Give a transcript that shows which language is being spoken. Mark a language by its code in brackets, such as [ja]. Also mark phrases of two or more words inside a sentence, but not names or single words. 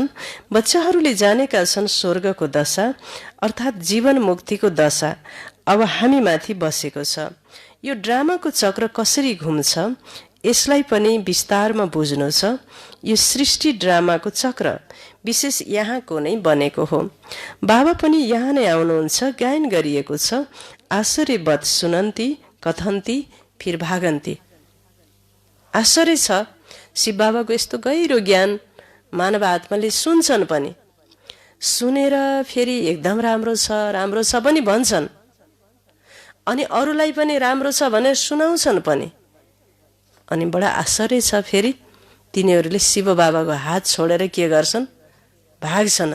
[ne] बच्चाहरूले जानेका छन् स्वर्गको दशा अर्थात् जीवन मुक्तिको दशा अब हामी माथि बसेको छ। यो ड्रामाको चक्र कसरी घुम्छ यसलाई पनि विस्तारमा बुझ्नु छ। यो सृष्टि ड्रामाको चक्र विशेष यहाँको नै बनेको हो। बाबा पनि यहाँ नै आउनुहुन्छ। गायन गरिएको छ, [hi] आश्चर्यवत सुनन्ती कथन्ती फिर भागन्ती। [ne] आश्चर्य छ, शिव बाबाको यस्तो गहिरो ज्ञान मानव आत्माले सुन्छन् पनि, सुनेर फेरि एकदम राम्रो छ पनि भन्छन्, अनि अरूलाई पनि राम्रो छ भनेर सुनाउँछन् पनि। अनि बडा आश्चर्य छ, फेरि तिनीहरूले शिव बाबाको हात छोडेर के गर्छन्, भाग्छन्।